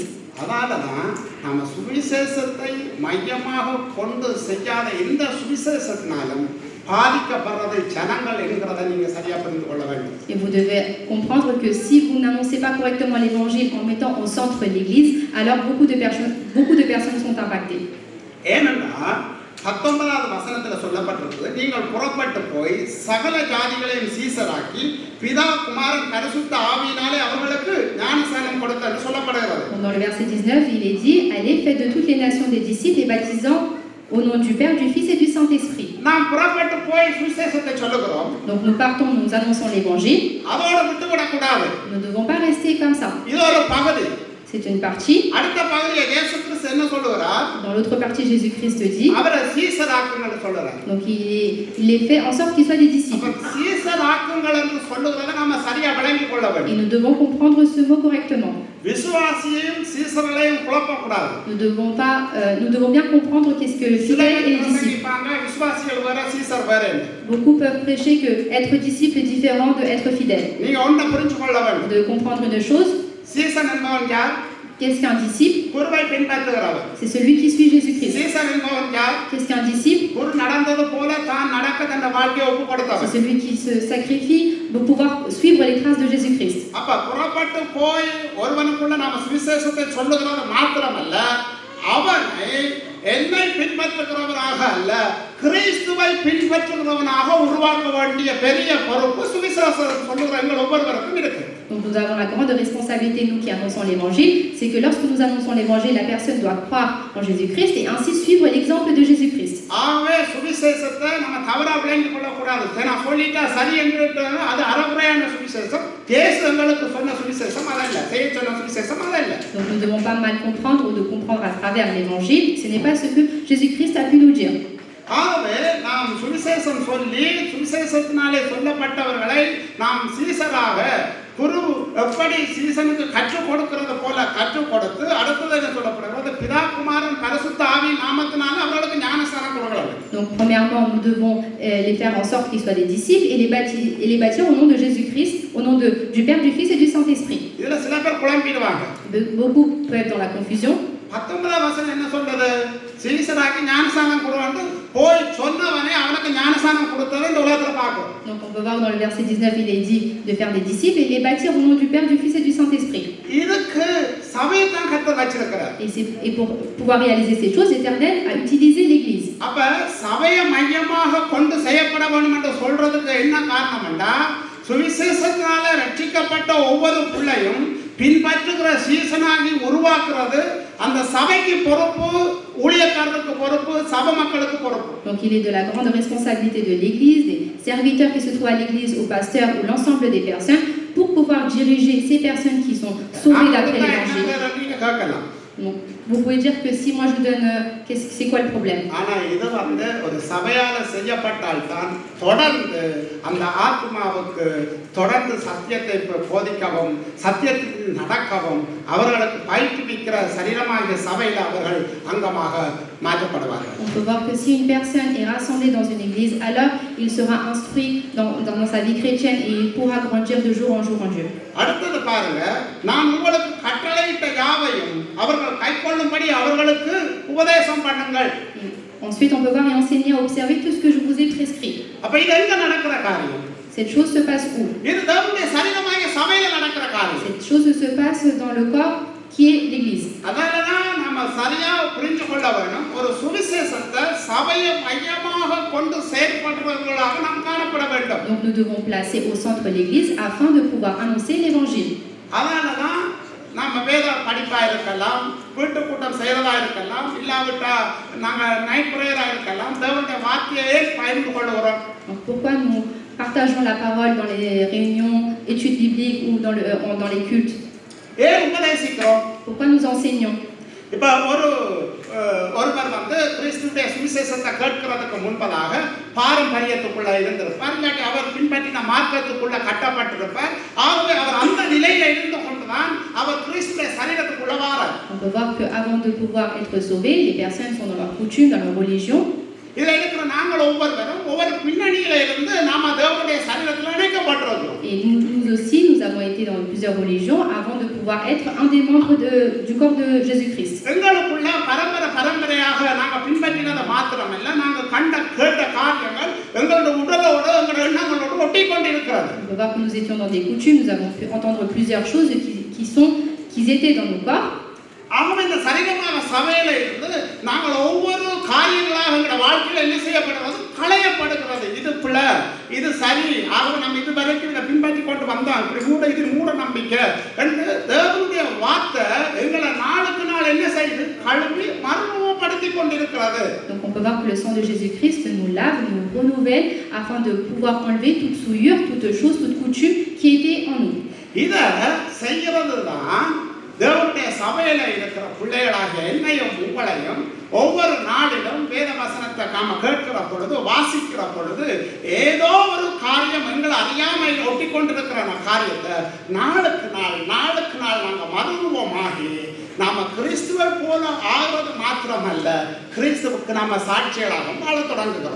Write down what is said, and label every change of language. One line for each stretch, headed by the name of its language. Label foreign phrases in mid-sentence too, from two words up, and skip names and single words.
Tamil: அதனாலதான் நம்ம சுவிசேஷத்தை மையமாக கொண்டு செய்யாத எந்த சுவிசேஷத்தினாலும் பாதிக்கப்படுறது ஜனங்கள் என்கிறதை நீங்க சரியா புரிந்து கொள்ள வேண்டும்.
French: Et vous devez comprendre que si vous n'annoncez pas correctement l'évangile en mettant au centre l'église, alors beaucoup de personnes sont impactées.
Tamil: ஏனென்றால் 19வது வசனத்தில் சொல்லப்பட்டிருக்கிறது, நீங்கள் புறப்பட்டு போய் சகல ஜாதிகளையும் சீசராக்கி பிதா குமாரன் பரிசுத்த ஆவியினாலே அவர்களுக்கு ஞானஸ்நானம் கொடுத்தார் என்று சொல்லப்படுகிறது.
French: Dans le verset 19, il est dit, allez, faites de toutes les nations des disciples et baptisant au nom du Père, du Fils et du Saint-Esprit.
Tamil: நாம் புறப்பட்டு போய் சுவிசேஷத்தை சொல்லுகிறோம்.
French: Donc nous partons, nous annonçons l'évangile.
Tamil: அதோட விட்டுவிடக்கூடாது.
French: Nous ne devons pas rester comme ça.
Tamil: இது ஒரு பகுதி.
French: C'est une partie.
Tamil: அடுத்த பகுதியை இயேசு கிறிஸ்து என்ன சொல்லுகிறார்?
French: Dans l'autre partie, Jésus-Christ dit.
Tamil: அவரை சீசராக்குங்கன்னு சொல்றார்.
French: Donc il est fait en sorte qu'ils soient des disciples.
Tamil: சீசராக்குங்கள் என்று சொல்லுகிறதை நாம சரியா விளங்கிக் கொள்ள வேண்டும்.
French: Et nous devons comprendre ce mot correctement.
Tamil: விசுவாசியையும் சீசர்களையும் குழப்பக்கூடாது.
French: Nous devons bien comprendre qu'est-ce que le fidèle et les disciples.
Tamil: விசுவாசிகள் வேற சீசர் வேற.
French: Beaucoup peuvent prêcher que être disciple est différent de être fidèle.
Tamil: நீங்க ஒன்றை புரிஞ்சு கொள்ள வேண்டும்.
French: De comprendre une chose.
Tamil: சீசன் என்பவன் யார்?
French: Qu'est-ce qu'un disciple?
Tamil: குருவை பின்பற்றுகிறவர்.
French: C'est celui qui suit Jésus-Christ.
Tamil: சீசன் என்பவன் யார்?
French: Qu'est-ce qu'un disciple?
Tamil: குரு நடந்தது போல தான் நடக்க தன் வாழ்க்கையை ஒப்புக்கொடுத்தவர்.
French: C'est celui qui se sacrifie pour pouvoir suivre les traces de Jésus-Christ.
Tamil: அப்ப புறப்பட்டு போய் ஒருவனுக்குள்ள நாம சுவிசேஷத்தை சொல்லுகிறது மாத்திரமல்ல, அவனை என்னை பின்பற்றுகிறவனாக அல்ல, கிறிஸ்துவை பின்பற்றுகிறவனாக உருவாக்க வேண்டிய பெரிய பொறுப்பு சுவிசேஷம் சொல்லுகிற எங்கள் ஒவ்வொருவருக்கும் இருக்கு.
French: Donc nous avons la grande responsabilité, nous qui annonçons l'évangile, c'est que lorsque nous annonçons l'évangile, la personne doit croire en Jésus-Christ et ainsi suivre l'exemple de Jésus-Christ.
Tamil: ஆவே சுவிசேஷத்தை நம்ம தவறா விளங்கிக் கொள்ளக்கூடாது. நான் சொல்லிட்டா சரி என்று அது அறகுறையான சுவிசேஷம். இயேசு எங்களுக்கு சொன்ன சுவிசேஷம் அதல்ல, செய்ய சொன்ன சுவிசேஷம் அதல்ல.
French: Donc nous ne devons pas mal comprendre ou de comprendre à travers l'évangile, ce n'est pas ce que Jésus-Christ a pu nous dire.
Tamil: ஆகவே நாம் சுவிசேஷம் சொல்லி சுவிசேஷத்தினாலே சொல்லப்பட்டவர்களை நாம் சீசராக குரு எப்படி சீசனுக்கு கற்றுக் கொடுக்கிறது போல கற்றுக் கொடுத்து அடுத்தது என்ன சொல்லப்படுகிறது? பிதா குமாரன் பரிசுத்த ஆவியின் நாமத்தினால அவர்களுக்கு ஞானஸ்நானம் கொடுக்கிறது.
French: Donc premièrement, nous devons les faire en sorte qu'ils soient des disciples et les bâtir au nom de Jésus-Christ, au nom du Père, du Fils et du Saint-Esprit.
Tamil: இதுல சில பேர் குழம்பிடுவாங்க.
French: Beaucoup peuvent être dans la confusion.
Tamil: 19வது வசனம் என்ன சொல்றது? சீசராக்கி ஞானஸ்நானம் கொடுவான்னு போய் சொன்னவனே அவனுக்கு ஞானஸ்நானம் கொடுத்ததை இந்த உலகத்துல பார்க்கிறோம்.
French: Donc on peut voir dans le verset 19, il est dit de faire des disciples et les bâtir au nom du Père, du Fils et du Saint-Esprit.
Tamil: இதுக்கு சபையை தான் கர்த்தர் வச்சிருக்கிறார்.
French: Et pour pouvoir réaliser ces choses, l'Éternel a utilisé l'Église.
Tamil: அப்ப சபையை மையமாக கொண்டு செய்யப்பட வேண்டும் என்று சொல்றதுக்கு என்ன காரணம்னா, சுவிசேஷத்தினால ரட்சிக்கப்பட்ட ஒவ்வொரு பிள்ளையும் பின்பற்றுகிற சீசனாகி உருவாக்குறது அந்த சபைக்கு பொறுப்பு, ஊழியக்காரருக்கு பொறுப்பு, சபை மக்களுக்கு பொறுப்பு.
French: Donc il est de la grande responsabilité de l'Église, des serviteurs qui se trouvent à l'Église, aux pasteurs ou l'ensemble des personnes pour pouvoir diriger ces personnes qui sont sauvées d'après l'Évangile. Donc, vous pouvez dire que si moi je vous donne, c'est quoi le problème?
Tamil: ஆனா இது ஒரு சபையால செய்யப்பட்டால் தான் தொடர்ந்து அந்த ஆத்மாவுக்கு தொடர்ந்து சத்தியத்தை போதிக்கவும் சத்தியத்தில் நடக்கவும் அவர்களுக்கு பயிற்றுவிக்கிற சரீரமாகிய சபையில் அவர்கள் அங்கமாக மாற்றப்படுவார்கள்.
French: On peut voir que si une personne est rassemblée dans une église, alors il sera instruit dans sa vie chrétienne et il pourra grandir de jour en jour en Dieu.
Tamil: அடுத்தது பாருங்க, நான் உங்களுக்கு கட்டளையிட்ட யாவையும் அவர்கள் கைக்கொள்ளும்படி அவர்களுக்கு உபதேசம் பண்ணுங்கள்.
French: Ensuite, on peut voir et enseigner à observer tout ce que je vous ai prescrit.
Tamil: அப்ப இது எங்க நடக்கிற காரியம்?
French: Cette chose se passe où?
Tamil: இது தேவனுடைய சரீரமாகிய சபையில நடக்கிற காரியம்.
French: Cette chose se passe dans le corps qui est l'Église.
Tamil: அதனாலதான் நம்ம சரியா புரிந்து கொள்ள வேண்டும். ஒரு சுவிசேஷத்தை சபையை மையமாக கொண்டு செயல்படுறவர்களாக நாம் காணப்பட வேண்டும்.
French: Donc nous devons placer au centre l'Église afin de pouvoir annoncer l'Évangile.
Tamil: அதனாலதான் நம்ம வேத படிப்பா இருக்கலாம், வீட்டு கூட்டம் செய்யறதா இருக்கலாம், இல்லாவிட்டா நாங்க
English: night prayer
Tamil: இருக்கலாம், தேவனுடைய வார்த்தையை பகிர்ந்து கொள்கிறோம்.
French: Donc pourquoi nous partageons la parole dans les réunions, études bibliques ou dans les cultes?
Tamil: ஏன் உபதேசிக்கிறோம்?
French: Pourquoi nous enseignons?
Tamil: இப்ப ஒருவர் கிறிஸ்துவின் சுவிசேஷத்தை கேட்கிறதுக்கு முன்பதாக பாரம்பரியத்துக்குள்ள இருந்திருப்பார், இல்லாட்டி அவர் பின்பற்றின மார்க்கத்துக்குள்ள கட்டப்பட்டிருப்பார். ஆகவே அவர் அந்த நிலையில இருந்து கொண்டுதான் அவர் கிறிஸ்துவின் சரீரத்துக்குள்ள வாரார்.
French: On peut voir qu'avant de pouvoir être sauvés, les personnes sont dans leur coutume, dans leur religion.
Tamil: இதுல இருக்கிற நாங்கள் ஒவ்வொருவரும் ஒவ்வொரு பின்னணியில இருந்து நாம தேவனுடைய சரீரத்தில் இணைக்கப்பட்டிருக்கிறோம்.
French: Et nous aussi, nous avons été dans plusieurs religions avant de pouvoir être un des membres du corps de Jésus-Christ.
Tamil: எங்களுக்குள்ள பரம்பரையாக நாங்க பின்பற்றினதை மாத்திரமல்ல, நாங்க கண்ட கேட்ட காரியங்கள் எங்களுடைய உடலோடு எங்களுடைய எண்ணங்களோடு ஒட்டி கொண்டிருக்கிறது.
French: On peut voir que nous étions dans des coutumes, nous avons pu entendre plusieurs choses qui étaient dans nos corps.
Tamil: ஆகவே இந்த சரீரமான சபையில இருந்து நாங்கள் ஒவ்வொரு காரியங்களாக எங்களுடைய வாழ்க்கையில் என்ன செய்யப்படுறது? களையப்படுகிறது. இது பிள்ளை, இது சரி, ஆகவே நம்ம இது வரைக்கும் இதை பின்பற்றி கொண்டு வந்தோம், இது மூட நம்பிக்கை என்று தேவனுடைய வார்த்தை எங்களை நாளுக்கு நாள் என்ன செய்யுது? கழுவி மறுரூபப்படுத்தி கொண்டிருக்கிறது.
French: Donc on peut voir que le sang de Jésus-Christ nous lave, nous renouvelle afin de pouvoir enlever toute souillure, toute chose, toute coutume qui était en nous.
Tamil: இதை செய்கிறது தான் தேவனுடைய சபையில இருக்கிற பிள்ளைகளாகிய என்னையும் உங்களையும் ஒவ்வொரு நாளிலும் வேத வசனத்தை நாம கேட்கிற பொழுது, வாசிக்கிற பொழுது ஏதோ ஒரு காரியம் எங்களை அறியாமையில் ஒட்டி கொண்டிருக்கிற காரியத்தை நாளுக்கு நாள் நாங்க மறுரூபமாகி நாம கிறிஸ்துவை போல ஆகிறது மாத்திரமல்ல, கிறிஸ்துவுக்கு நாம சாட்சிகளாக வாழ தொடங்குகிறோம்.